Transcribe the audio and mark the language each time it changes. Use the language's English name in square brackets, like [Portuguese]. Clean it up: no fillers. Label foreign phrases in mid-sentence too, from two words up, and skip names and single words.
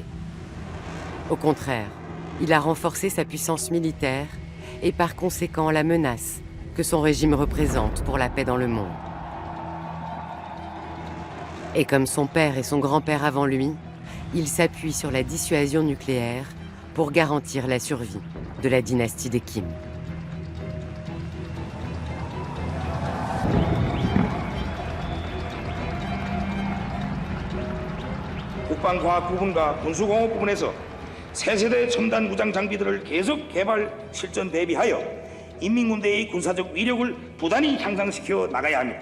[French] Au contraire, il a renforcé sa puissance militaire et par conséquent la menace que son régime représente pour la paix dans le monde. Et comme son père et son grand-père avant lui, il s'appuie sur la dissuasion nucléaire pour garantir la survie de la dynastie des Kim. [Korean] 국방과학 부분과 군수공업 부분에서 새 세대 첨단 무장 장비들을 계속 개발, 실전 대비하여 인민군대의 군사적 위력을 부단히 향상시켜 나가야 합니다.